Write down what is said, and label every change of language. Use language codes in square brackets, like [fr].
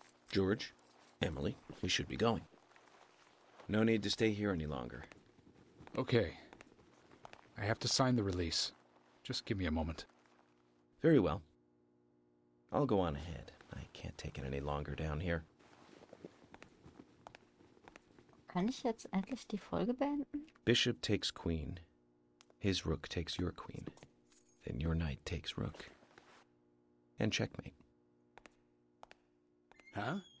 [en] George, Emily, we should be going. No need to stay here any longer. Okay. I have to sign the release. Just give me a moment. Very well. I'll go on ahead. I can't take it any longer down here. [de] Kann ich jetzt endlich die Folge beenden? [en] Bishop takes queen. His rook takes your queen. Then your knight takes rook. And checkmate. Huh?